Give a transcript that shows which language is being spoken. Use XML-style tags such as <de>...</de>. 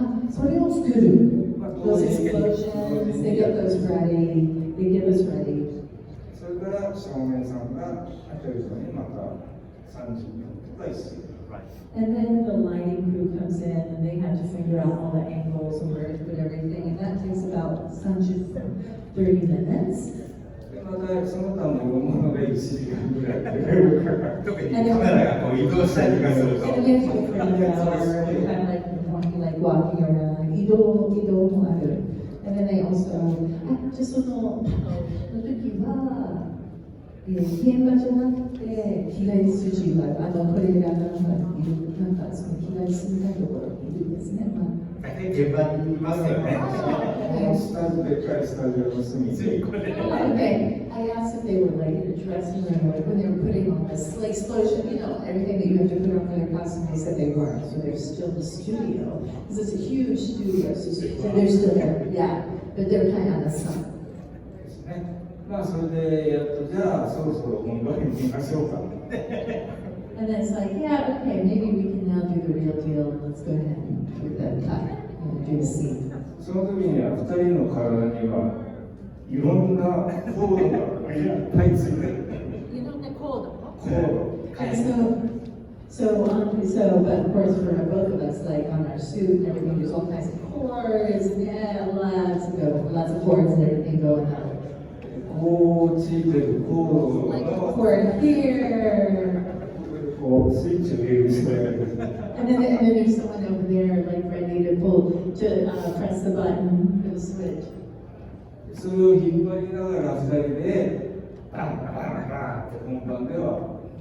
<en>So they don't do those explosions. They get those ready. They get us ready.</en> <ja>それから照明さんが当てるのにまた30分とか1時間。</ja> <en>And then the lighting crew comes in, and they have to figure out all the angles and where to put everything, and that takes about 30 minutes.</en> <ja>でまたその他のもので1時間ぐらい。特にカメラがこう移動したりとかすると。</ja> <en>And then we have to go for another hour, kind of like walking around.</en> <ja>移動もある.</ja> <en>And then they also,</en> <ja>じゃあその時は、現場じゃなくて被害筋がこれがなんかその被害筋ないところにいるんですね。大体現場にいますよね。スタジオでかいスタジオの隅に。</ja> <en>Okay, I asked if they were like in a dressing room, like when they were putting on this explosion, you know, everything that you have to put on for their costume. They said they weren't, so they're still in the studio because it's a huge studio, so they're still there. Yeah, but they're kind of on the sun.</en> <ja>ですね。まあそれでやっとじゃあそろそろ本番に行きましょうか。</ja> <en>And then it's like, yeah, okay, maybe we can now do the real deal. Let's go ahead and do the cut, do the scene.</en> <ja>その時には2人の体にはいろんなコードがいっぱいついてる。いろんなコード。コード。</ja> <en>So, but of course for both of us, like on our suit and everything, there's all kinds of cords, and yeah, lots of cords and everything going on.</en> <ja>こうついてるコー</ja> <en>Like a</en> <ja>ドの</ja> <en>cord here,</en> <ja>こうスイッチを入れる人がいる。</ja> <en>and then there's someone over there, like ready to press the button for the switch.</en> <ja>それを引っ張りながら2人でバンバンバンって本番では。</ja>